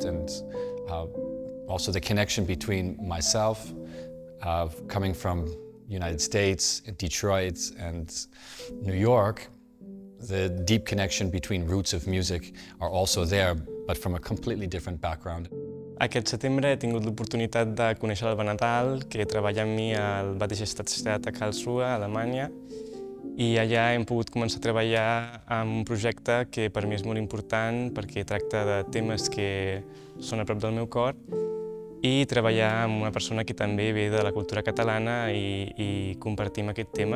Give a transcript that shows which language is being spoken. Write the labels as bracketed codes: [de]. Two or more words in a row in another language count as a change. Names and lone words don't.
[en] And also the connection between myself, coming from United States, Detroit and New York, the deep connection between roots of music are also there, but from a completely different background. [ca] Aquest setembre he tingut l'oportunitat de conèixer l'Alba Nadal, que treballa amb mi al Badische Staatstheater a Karlsruhe, a Alemanya, i allà hem pogut començar a treballar en un projecte que per mi és molt important perquè tracta de temes que són a prop del meu cor i treballar amb una persona que també ve de la cultura catalana i compartim aquest tema.